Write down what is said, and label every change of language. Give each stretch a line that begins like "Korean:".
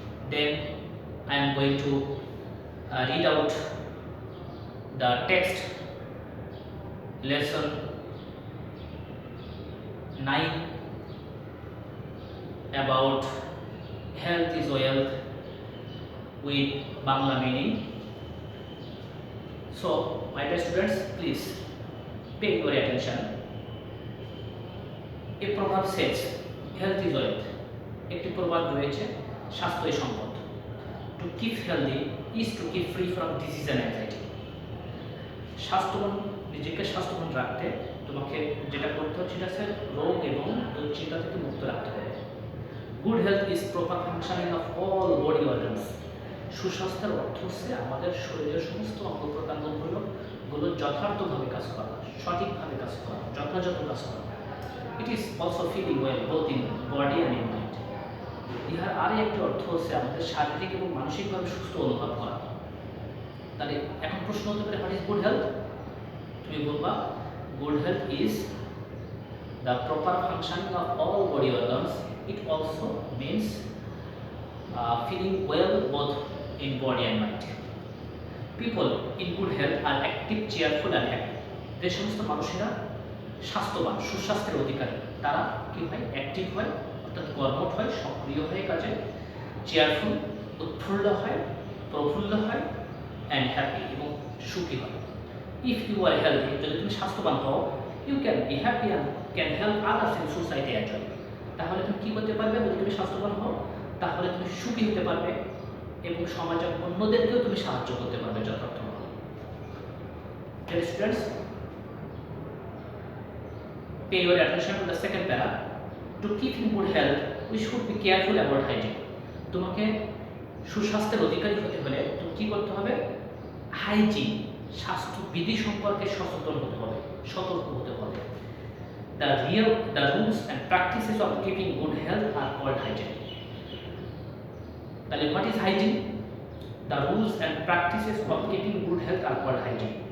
English: Then I am going to read out the text, lesson 9, about health is wealth, with Bangla meaning. So, my dear students, please pay your attention. A proverb says, health is wealth.
Bangla: একটি প্রবাদ রয়েছে, স্বাস্থ্যই সম্পদ।
English: To keep healthy is to keep free from disease and anxiety.
Bangla: স্বাস্থ্যবান, নিজেকে স্বাস্থ্যবান রাখতে তোমাকে যেটা করতে হচ্ছে সেটা হচ্ছে রোগ এবং দুশ্চিন্তা থেকে মুক্ত রাখতে হবে।
English: Good health is proper functioning of all body organs.
Bangla: সুস্বাস্থ্যের অর্থ হচ্ছে আমাদের শরীরের সমস্ত অঙ্গ প্রত্যঙ্গগুলো যথার্থভাবে কাজ করা, সঠিকভাবে কাজ করা, যথাযথ কাজ করা।
English: It is also feeling well both in body and in mind.
Bangla: ইহার আরও একটি অর্থ হচ্ছে আমাদের শারীরিক এবং মানসিকভাবে সুস্থ অনুভব করা। তাহলে এখন প্রশ্ন হতে পারে,
English: What is good health?
Bangla: তুমি বলবা,
English: Good health is the proper functioning of all body organs. It also means feeling well both in body and mind. People in good health are active, cheerful and happy.
Bangla: যে সমস্ত মানুষেরা স্বাস্থ্যবান, সুস্বাস্থ্যের অধিকারী, তারা কি হয়? অ্যাক্টিভ হয়, অর্থাৎ কর্মঠ হয়, সক্রিয় হয়ে কাজে, চেয়ারফুল, উৎফুল্ল হয়, প্রফুল্ল হয়,
English: and happy,
Bangla: এবং সুখী হয়।
English: if you are healthy,
Bangla: যদি তুমি স্বাস্থ্যবান হও,
English: You can be happy and can help others in society as well.
Bangla: তাহলে তুমি কী করতে পারবে? যদি তুমি স্বাস্থ্যবান হও, তাহলে তুমি সুখী হতে পারবে এবং সমাজের অন্যদেরকেও তুমি সাহায্য করতে পারবে যথার্থভাবে।
English: Dear students, pay your attention to the second para. To keep in good health, we should be careful about hygiene.
Bangla: তোমাকে সুস্বাস্থ্যের অধিকারী হতে হলে তুমি কী করতে হবে? হাইজিন, স্বাস্থ্যবিধি সম্পর্কে সচেতন হতে হবে, সতর্ক হতে হবে।
English: The rules and practices of keeping good health are called hygiene. তাহলে what is hygiene? The rules and practices of keeping good health are called hygiene.